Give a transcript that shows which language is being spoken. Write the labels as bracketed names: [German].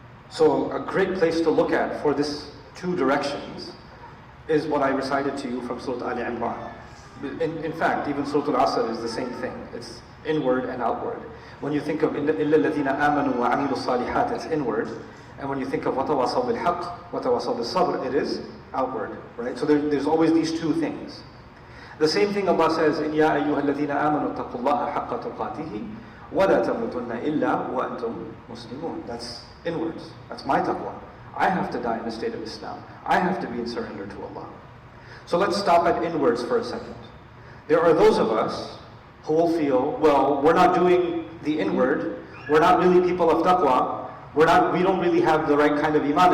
[English] So a great place to look at for these two directions is what I recited to you from Surah Ali Imran. In fact, even Surah Al-Asr is the same thing. It's inward and outward. When you think of [Arabic] إِلَّا الَّذِينَ آمَنُوا وَعَمِلُوا الصَّالِحَاتِ, [English] it's inward. And when you think of [Arabic] وَتَوَاصَوْا بِالْحَقِّ وَتَوَاصَوْا بِالصَّبْرِ, [English] it is outward. Right? So there's always these two things. The same thing Allah says in [Arabic] يَا أَيُّهَا الَّذِينَ آمَنُوا اتَّقُوا اللَّهَ حَقَّ تُقَاتِهِ وَلَا تَمُوتُنَّ إِلَّا وَأَنْتُمْ مُسْلِمُونَ. [English] That's inwards. That's my taqwa. I have to die in the state of Islam. I have to be in surrender to Allah. So let's stop at inwards for a second. There are those of us who will feel, well, we're not doing the inward, we're not really people of taqwa, we don't really have the right kind of iman.